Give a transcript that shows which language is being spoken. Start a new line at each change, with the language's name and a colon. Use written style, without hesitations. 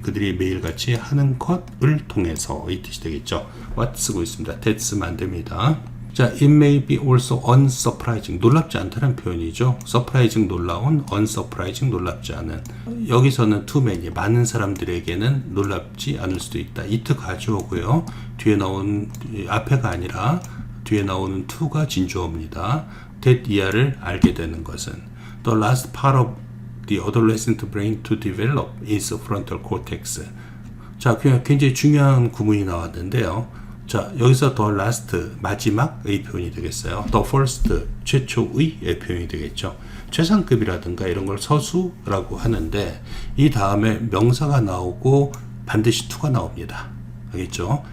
Korean: 그들이 매일같이 하는 것을 통해서 이 뜻이 되겠죠. What 쓰고 있습니다. That 쓰면 안 됩니다.
English: 자, it may be also unsurprising.
Korean: 놀랍지 않다는 표현이죠. surprising 놀라운, unsurprising 놀랍지 않은. 여기서는 too many, 많은 사람들에게는 놀랍지 않을 수도 있다. it 가져오고요. 뒤에 나온, 앞에가 아니라 뒤에 나오는 to가 진주어입니다.
English: that
Korean: 이하를 알게 되는 것은
English: the last part of the adolescent brain to develop is frontal cortex.
Korean: 자, 굉장히 중요한 구문이 나왔는데요. 자, 여기서 the last 마지막의 표현이 되겠어요. the first 최초의 표현이 되겠죠. 최상급이라든가 이런 걸 서수라고 하는데 이 다음에 명사가 나오고 반드시 to가 나옵니다. 알겠죠?